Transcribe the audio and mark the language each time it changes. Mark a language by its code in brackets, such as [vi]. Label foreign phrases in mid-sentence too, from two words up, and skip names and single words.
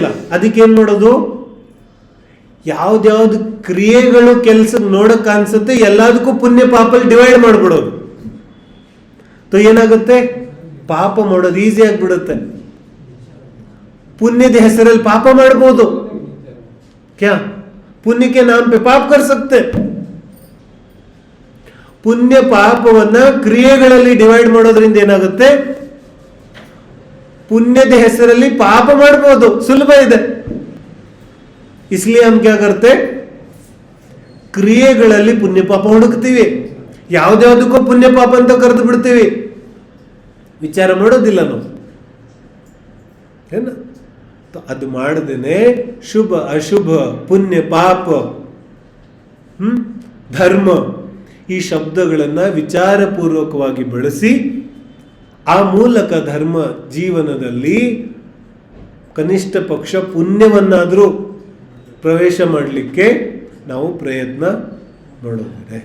[kn] ಅದಕ್ಕೇನ್ ಮಾಡೋದು? ಯಾವ್ದ್ಯಾವ್ದು ಕ್ರಿಯೆಗಳು ಕೆಲಸ ನೋಡಕ್ ಅನ್ಸುತ್ತೆ ಎಲ್ಲದಕ್ಕೂ ಪುಣ್ಯ ಪಾಪಲ್ಲಿ ಡಿವೈಡ್ ಮಾಡ್ಬಿಡೋದು. ಏನಾಗುತ್ತೆ? ಪಾಪ ಮಾಡೋದು ಈಸಿ ಆಗ್ಬಿಡುತ್ತೆ. ಪುಣ್ಯದ ಹೆಸರಲ್ಲಿ ಪಾಪ ಮಾಡ್ಬೋದು. [hi] ಕ್ಯಾ पुण्य के नाम पे पाप कर सकते. [kn] ಪುಣ್ಯ ಪಾಪವನ್ನ ಕ್ರಿಯೆಗಳಲ್ಲಿ ಡಿವೈಡ್ ಮಾಡೋದ್ರಿಂದ ಏನಾಗುತ್ತೆ? ಪುಣ್ಯದ ಹೆಸರಲ್ಲಿ ಪಾಪ ಮಾಡಬಹುದು, ಸುಲಭ ಇದೆ. [hi] इसलिए हम क्या करते? [kn] ಕ್ರಿಯೆಗಳಲ್ಲಿ ಪುಣ್ಯ ಪಾಪ ಹುಡುಕ್ತೀವಿ, ಯಾವ್ದ್ಯಾವ್ದಕ್ಕೂ ಪುಣ್ಯ ಪಾಪ ಅಂತ ಕರೆದು ಬಿಡ್ತೀವಿ, ವಿಚಾರ ಮಾಡೋದಿಲ್ಲ ನಾವು. ಏನ ಅದು ಮಾಡದೇನೆ ಶುಭ ಅಶುಭ ಪುಣ್ಯ ಪಾಪ ಧರ್ಮ ಈ ಶಬ್ದಗಳನ್ನ ವಿಚಾರಪೂರ್ವಕವಾಗಿ ಬಳಸಿ ಆ ಮೂಲಕ ಧರ್ಮ ಜೀವನದಲ್ಲಿ ಕನಿಷ್ಠ ಪಕ್ಷ ಪುಣ್ಯವನ್ನಾದರೂ ಪ್ರವೇಶ ಮಾಡಲಿಕ್ಕೆ ನಾವು ಪ್ರಯತ್ನ ಮಾಡೋದಿದೆ.